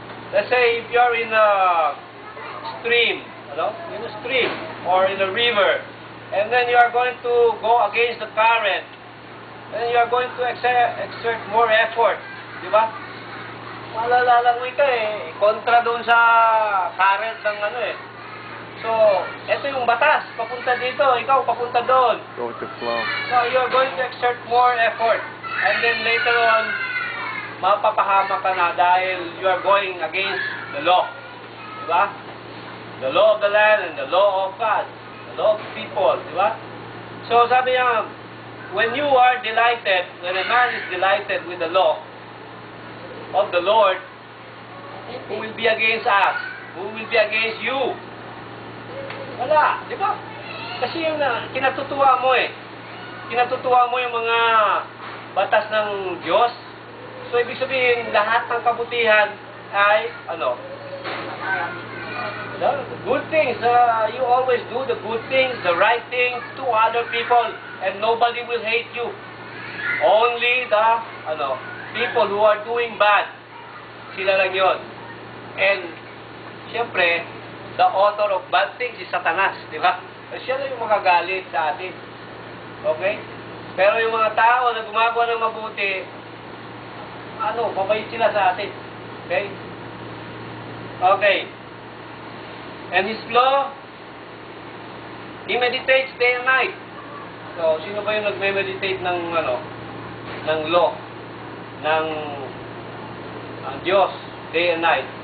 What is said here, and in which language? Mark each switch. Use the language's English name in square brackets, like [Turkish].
[English] Let's say if you're in a stream, in a stream or in a river, and then you are going to go against the current, then you are going to exert more effort, di ba? [Filipino] Malalalangoy ka kontra doon sa current ng So, ito yung batas. Papunta dito, ikaw papunta doon. [English] Go with the flow. So, you're going to exert more effort. And then later on, [Filipino] mapapahama ka na dahil [English] you are going against the law. Diba? The law of the land and the law of God. The law of people. Diba? So, [Filipino] sabi niya, [English] when you are delighted, when a man is delighted with the law of the Lord, who will be against us? Who will be against you? [Filipino] Wala, di ba? Kasi yung kinatutuwa mo eh. Kinatutuwa mo yung mga batas ng Diyos. So, ibig sabihin, lahat ng kabutihan ay, ano? [English] The good things. You always do the good things, the right things to other people, and nobody will hate you. Only the, people who are doing bad. [Filipino] Sila lang yun. [English] And, siyempre, the author of bad things is Satanas, di ba? [Filipino] Siya lang yung makagalit sa atin. Okay? Pero yung mga tao na gumagawa ng mabuti, mabait sila sa atin. [English] Okay? Okay. And His law, He meditates day and night. [Filipino] So, sino ba yung nagme-meditate ng, ng law, ng Diyos, [English] day and night?